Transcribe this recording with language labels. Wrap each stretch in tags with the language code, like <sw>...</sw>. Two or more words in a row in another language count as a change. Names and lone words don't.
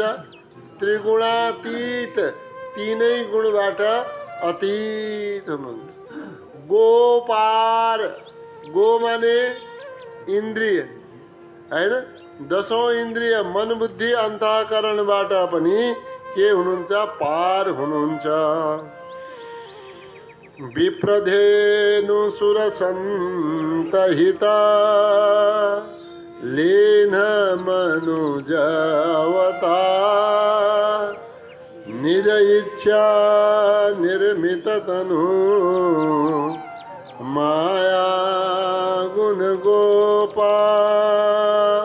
<ne>त्रिगुणातीत, तीनै गुणबाट अतीत हुनुहुन्छ। गोपार, गो माने इन्द्रिय हैन, 10औं इन्द्रिय मन बुद्धि अन्तःकरणबाट पनि के हुनुहुन्छ? पार हुनुहुन्छ।</ne> <awa>विप्रधेनु सुरसन्तहिता लीन मनुज अवतार। निज इच्छा निर्मित तनु माया गुण गोपाल।</awa>